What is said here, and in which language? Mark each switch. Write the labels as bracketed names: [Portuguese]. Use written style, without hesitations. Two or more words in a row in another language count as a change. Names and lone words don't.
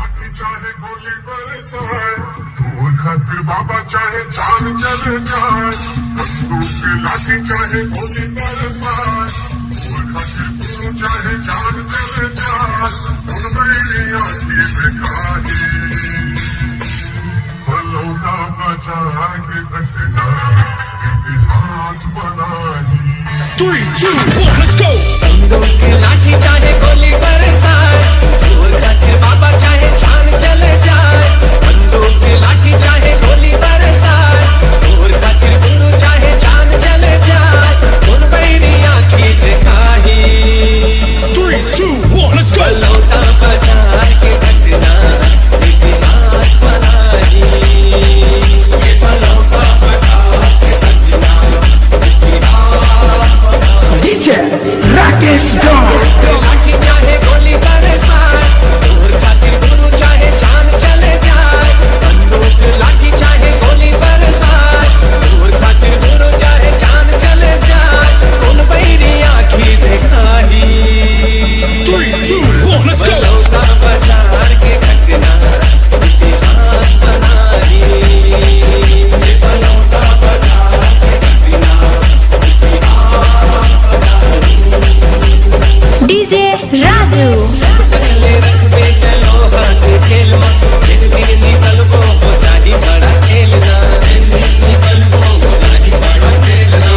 [Chhattisgarhi] चाहे गोली बरसाए, दूर खातिर बाबा चाहे जान चले जाए, बंदूक की लाठी चाहे गोली बरसाए, दूर खातिर गुरु चाहे जान चले जाए, उन मेरी आँखी दिखाई बलौना बचा के घटना इतिहास बनाई। 3, 2, 1, [English] let's go। [Chhattisgarhi] बंदूक की लाठी चाहे गोली बरसाए, दूर खातिर बाबा चाहे जान चले जाए, बंदूक की लाठी चाहे गोली बरसाए, दूर खातिर गुरु चाहे जान चले जाए, उन मेरी आँखी दिखाई 3, 2, 1, [English] let's go। [Chhattisgarhi] बलौना बचा के घटना इतिहास बनाई। ये बलौना बचा के घटना इतिहास बनाई। DJ Rakesh Dawn। लाठी चाहे गोली बरसाए, दूर खातिर गुरु चाहे जान चले जाए, बंदूक लाठी चाहे गोली बरसाए, दूर खातिर गुरु चाहे जान चले जाए, कौन बैरी आँखी दिखाई 3, 2, 1, [English] let's go। [Chhattisgarhi] बलौना बाजार के घटना इतिहास बनाई। ये बलौना बाजार के घटना DJ Raju। चले रखबे चलो हाथ खेल में, फिर भी निकलबो हो जाही बड़ा खेलना, फिर भी निकलबो हो जाही बड़ा खेलना।